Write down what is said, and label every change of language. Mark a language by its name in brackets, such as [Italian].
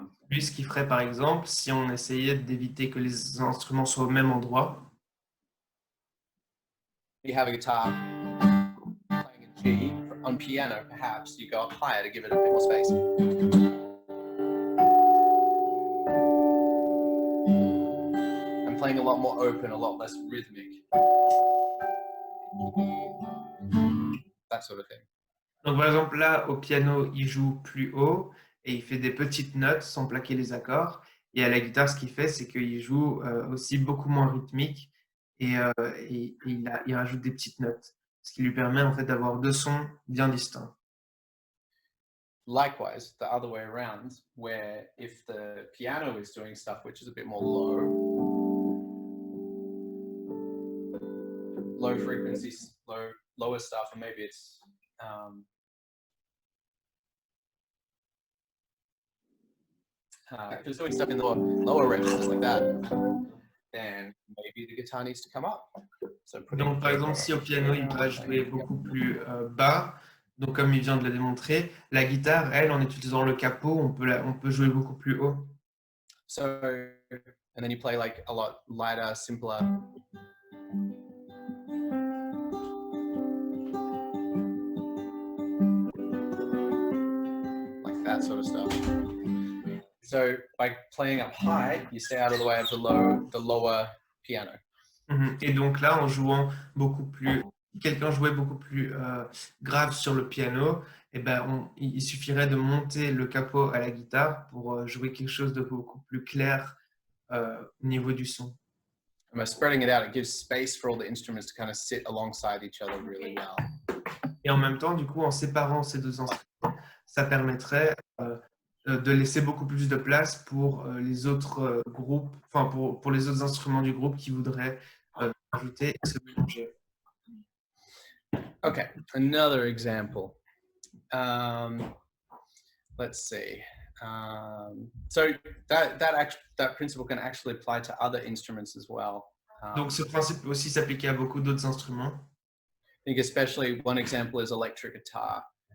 [French] lui, ce qu'il ferait par exemple, si on essayait d'éviter que les instruments soient au même endroit. [English] You have a guitar playing in G on piano, perhaps you go up higher to give it a bit more space. I'm playing a lot more open, a lot less rhythmic. That sort of thing. [French] Donc par exemple là, au piano, il joue plus haut et il fait des petites notes sans plaquer les accords. Et à la guitare, ce qu'il fait, c'est qu'il joue aussi beaucoup moins rythmique et il rajoute des petites notes, ce qui lui permet en fait d'avoir deux sons bien distincts. [English] Likewise, the other way around, where if the piano is doing stuff which is a bit more low frequency, lower stuff, or maybe it's if it's doing stuff in the lower ranges like that, then maybe the guitar needs to come up. So [French] donc par exemple, si au piano, il va jouer beaucoup plus bas, donc comme il vient de le démontrer, la guitare, elle, en utilisant le capot, on peut jouer beaucoup plus haut. [English] So, and then you play like a lot lighter, simpler. Like that sort of stuff. So by playing up high, you stay out of the way of the lower piano. [French] Et donc là, en jouant beaucoup plus, quelqu'un jouait beaucoup plus grave sur le piano, et ben il suffirait de monter le capot à la guitare pour jouer quelque chose de beaucoup plus clair au niveau du son. [English] And by spreading it out, it gives space for all the instruments to kind of sit alongside each other really well. [French] Et en même temps, du coup, en séparant ces deux instruments, ça permettrait de laisser beaucoup plus de place pour les autres groupes, enfin pour les autres instruments du groupe qui voudraient ajouter et se mélanger. [English] Okay, another example. Let's see. So that principle can actually apply to other instruments as well. [French] Donc ce principe peut aussi s'appliquer à beaucoup d'autres instruments. [English] I think especially one example is electric guitar.